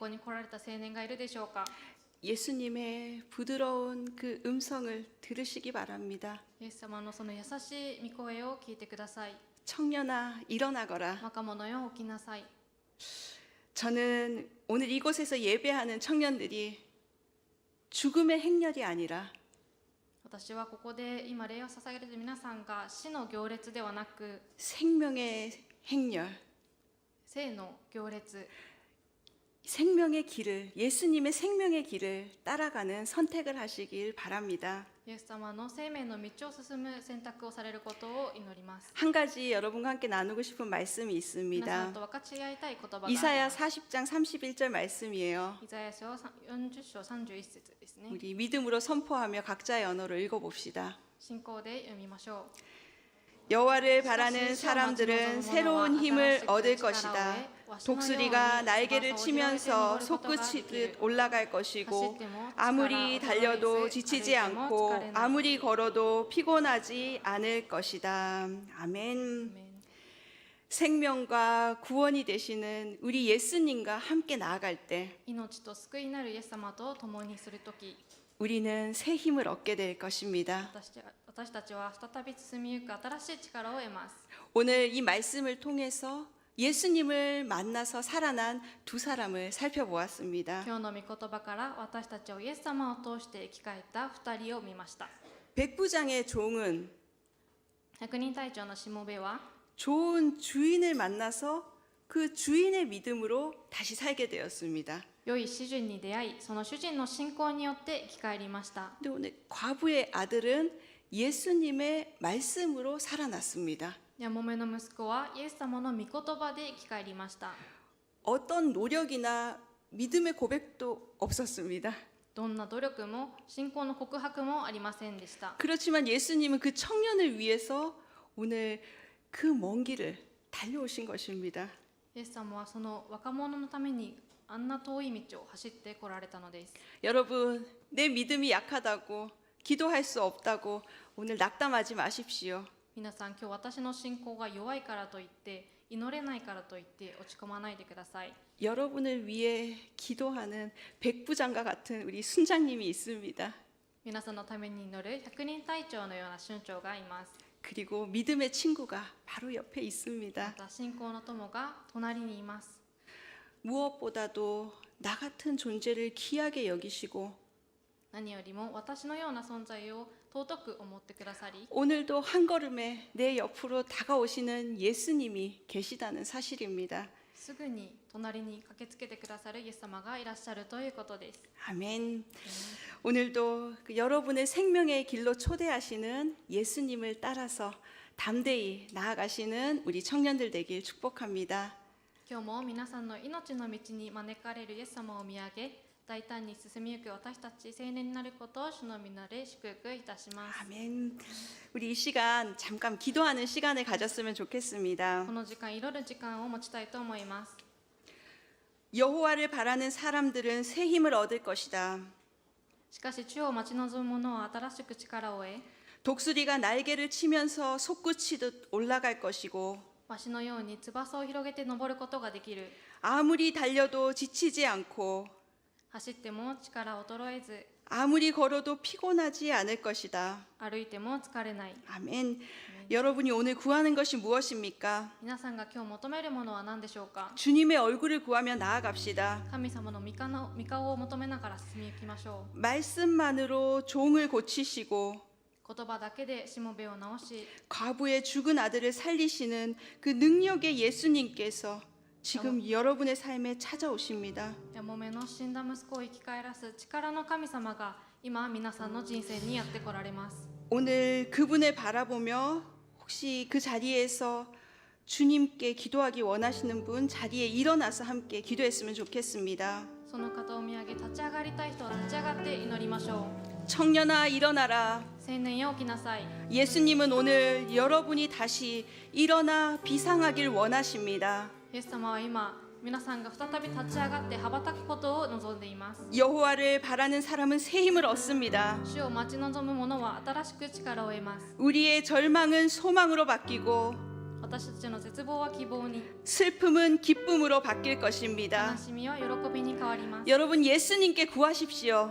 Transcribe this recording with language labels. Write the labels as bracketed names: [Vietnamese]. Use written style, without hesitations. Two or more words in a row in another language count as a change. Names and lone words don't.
[Japanese] 今日不安な心でここに来られた青年がいるでしょうか。 [Korean] 예수님의 부드러운 그 음성을 들으시기 바랍니다. [Japanese] イエス様のその優しい御声を聞いてください。 [Korean] 청년아 일어나거라. [Japanese] 若者よ起きなさい。 [Korean] 저는 오늘 이곳에서 예배하는 청년들이 죽음의 행렬이 아니라 [Japanese] 私はここで今礼を捧げている皆さんが死の行列ではなく [Korean] 생명의 행렬, [Japanese] 生の行列、 [Korean] 생명의 길을, 예수님의 생명의 길을 따라가는 선택을 하시길 바랍니다. [Japanese] イエス様の生命の道を進む選択をされることを祈ります。 [Korean] 한 가지 여러분과 함께 나누고 싶은 말씀이 [Japanese] 皆さん [Korean] 있습니다. [Japanese] と分かち合いたい言葉があり [Korean] 이사야 [Japanese] ます。 [Korean] 40장 31절 말씀이에요. [Japanese] イザヤ書40章31節ですね。 [Korean] 우리 믿음으로 선포하며 각자의 언어로 읽어봅시다. [Japanese] 信仰で読みましょう。 [Korean] 여호와를 바라는 사람들은 새로운 힘을 얻을 것이다. 독수리가 날개를 치면서 솟구치듯 올라갈 것이고 아무리 달려도 지치지 않고 아무리 걸어도 피곤하지 않을 것이다. 아멘. [Japanese] アメン。 [Korean] 생명과 구원이 되시는 우리 예수님과 함께 나아갈 때 [Japanese] 命と救いなるイエス様と共にするとき、 [Korean] 우리는 새 힘을 얻게 될 것입니다. [Japanese] 私たちは再び進みゆく新しい力を得ます。 [Korean] 오늘 이 말씀을 통해서 예수님을 만나서 살아난 두 사람을 살펴보았습니다. [Japanese] 今日の御言葉から私たちをイエス様を通して生き返った2人を見ました。 [Korean] 백부장의 종은 [Japanese] 百人隊長のしもべは [Korean] 좋은 주인을 만나서 그 주인의 믿음으로 다시 살게 되었습니다. [Japanese] 良い主人に出会い、その主人の信仰によって生き返りました。 [Korean] 근데 오늘 과부의 아들은 예수님의 말씀으로 살아났습니다. [Japanese] やもめの息子はイエス様の御言葉で生き返りました。 [Korean] 어떤 노력이나 믿음의 고백도 없었습니다. [Japanese] どんな努力も信仰の告白もありませんでした。 [Korean] 그렇지만 예수님은 그 청년을 위해서 오늘 그 먼 길을 달려오신 것입니다. [Japanese] イエス様はその若者のためにあんな遠い道を走ってこられたのです。 [Korean] 여러분, 내 믿음이 약하다고 기도할 수 없다고 오늘 낙담하지 마십시오. [Japanese] 皆さん、今日私の信仰が弱いからといって祈れないからといって落ち込まないでください。 [Korean] 여러분을 위해 기도하는 백부장과 같은 우리 순장님이 있습니다. [Japanese] 皆さんのために祈る百人隊長のような村長がいます。 [Korean] 그리고 믿음의 친구가 바로 옆에 [Japanese] ま [Korean] 있습니다. [Japanese] た信仰の友が隣にいます。 [Korean] 무엇보다도 나 같은 존재를 귀하게 여기시고 [Japanese] 何よりも私のような存在を尊く思ってくださり、 [Korean] 오늘도 한 걸음에 내 옆으로 다가오시는 예수님이 계시다는 사실입니다. [Japanese] すぐに隣に駆けつけてくださるイエス様がいらっしゃるということです。 [Korean] 아멘. 오늘도 그 여러분의 생명의 길로 초대하시는 예수님을 따라서 담대히 나아가시는 우리 청년들 되길 축복합니다. [Japanese] 今日も皆さんの命の道に招かれるイエス様を見上げ、大胆に進みゆく私たち青年になることを主の皆で祝福いたします。 [Korean] 아멘. 우리 이 시간 잠깐 기도하는 시간을 가졌으면 좋겠습니다. [Japanese] この時間、祈る時間を持ちたいと思います。 [Korean] 여호와를 바라는 사람들은 새 힘을 얻을 것이다. [Japanese] しかし主を待ち望む者は新しく力を得、 [Korean] 독수리가 날개를 치면서 솟구치듯 올라갈 것이고 [Japanese] わしのように翼を広げて登ることができる。 [Korean] 아무리 달려도 지치지 않고 [Japanese] 走っても力衰えず、 [Korean] 아무리 걸어도 피곤하지 않을 것이다. [Japanese] 歩いても疲れない。 [Korean] 아멘. 여러분이 오늘 구하는 것이 무엇입니까? [Japanese] 皆さんが今日求めるものは何でしょうか。 [Korean] 주님의 얼굴을 구하며 나아갑시다. [Japanese] 神様の御顔を求めながら進みゆきましょう。 [Korean] 말씀만으로 종을 고치시고 [Japanese] 言葉だけでしもべを治し、 [Korean] 과부의 죽은 아들을 살리시는 그 능력의 예수님께서 지금 여러분의 삶에 찾아오십니다. [Japanese] やもめの死んだ息子を生き返らす力の神様が今皆さんの人生にやってこられます。 [Korean] 오늘 그분을 바라보며 혹시 그 자리에서 주님께 기도하기 원하시는 분 자리에 일어나서 함께 기도했으면 좋겠습니다. [Japanese] その方を見上げ立ち上がりたい人は立ち上がって祈りましょう。 [Korean] 청년아 일어나라. [Japanese] 青年よ起きなさい。 [Korean] 예수님은 오늘 여러분이 다시 일어나 비상하길 원하십니다. [Japanese] イエス様は今皆さんが再び立ち上がって羽ばたくことを望んでいます。 [Korean] 여호와를 바라는 사람은 새 힘을 얻습니다. [Japanese] 主を待ち望む者は新しく力を得ます。 [Korean] 우리의 절망은 소망으로 바뀌고 [Japanese] 私たちの絶望は希望に、 [Korean] 슬픔은 기쁨으로 바뀔 [Japanese] 悲 [Korean] 것입니다. [Japanese] しみは喜びに変わります。 [Korean] 여러분 예수님께 구하십시오.